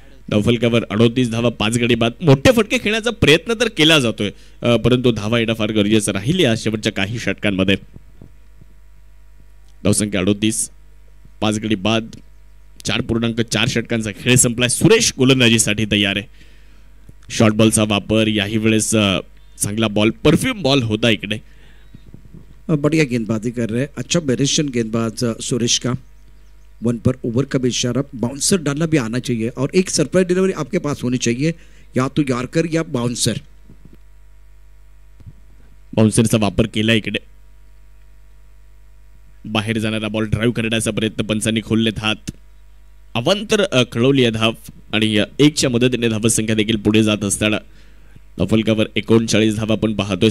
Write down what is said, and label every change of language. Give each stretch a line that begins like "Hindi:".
Marathi: धावफलकावर 38 धावा 5 गडी बाद. मोठे फटके खेळण्याचा प्रयत्न तर केला जातोय परंतु धावा येणं फार गरजेचं राहील या शेवटच्या काही षटकांमध्ये. धावसंख्या 38 5 गडी बाद. 4.4 षटकांचा खेळ संपलाय. सुरेश गोलंदाजीसाठी तयार आहे. शॉर्ट बॉलचा वापर. याही वेळेस चांगला बॉल परफ्यूम बॉल होता इकडे.
Hindi: बढ़िया गेंदबाजी कर रहे हैं. अच्छा वेरिएशन गेंदबाज सुरेश का. 1 पर ओवर का भी इशारा. बाउंसर डालना भी आना चाहिए और एक सरप्राइज डिलीवरी आपके पास होनी चाहिए. या तो यॉर्कर या बाउंसर.
Marathi: बाउंसरचा वापर केला इकडे. बाहेर जाणारा बॉल ड्राईव्ह करण्याचा प्रयत्न. पंचांनी खोललेत हात. अवांतर खळवली धाव आणि 1च्या मदतीने धावसंख्या देखील पुढे जात असताना फलकावर 39 धावा आपण पाहतोय.